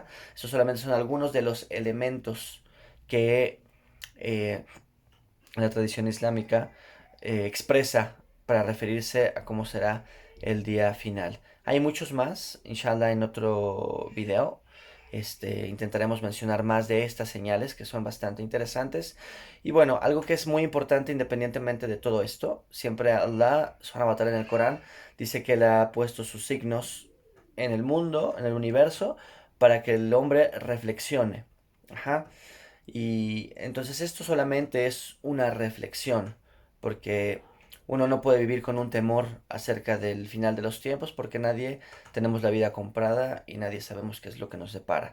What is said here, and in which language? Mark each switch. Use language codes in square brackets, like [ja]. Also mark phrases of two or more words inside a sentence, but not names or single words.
[es] Estos solamente son algunos de los elementos que eh, la tradición islámica expresa para referirse a cómo será el día final. Hay muchos más, inshallah, en otro video. Intentaremos mencionar más de estas señales que son bastante interesantes. Y bueno, algo que es muy importante independientemente de todo esto, siempre Allah, [ar] سبحانه وتعالى, [es] en el Corán, dice que Él ha puesto sus signos en el mundo, en el universo, para que el hombre reflexione. Ajá. Y entonces esto solamente es una reflexión, porque uno no puede vivir con un temor acerca del final de los tiempos, porque nadie tenemos la vida comprada y nadie sabemos qué es lo que nos depara.